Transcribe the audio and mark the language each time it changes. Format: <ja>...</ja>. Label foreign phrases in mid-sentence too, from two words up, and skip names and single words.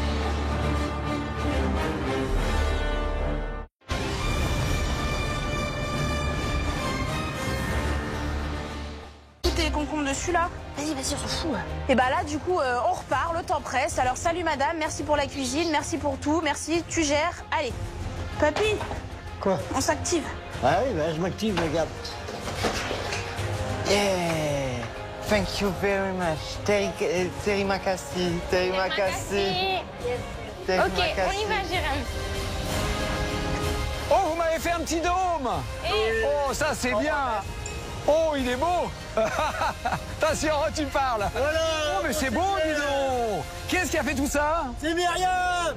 <fr>Tes concombres dessus là. Vas-y, on s'en fout. Et bah là, du coup, on repart, le temps presse. Alors, salut madame, merci pour la cuisine, merci pour tout, merci, tu gères. Allez, papy. Quoi? On s'active. Ah oui, je m'active, regarde.</fr> <en>Yeah. Thank you very much.</en> <id>Terima kasih. Terima kasih.</id> <fr>Ok, on y va, Jérôme. Oh, vous m'avez fait un petit dôme. Oh, ça c'est bien. Oh, il est beau. Attention, tu parles. Voilà. Oh, mais c'est beau, dis donc. Qu'est-ce qui a fait tout ça? C'est Myriam.</fr>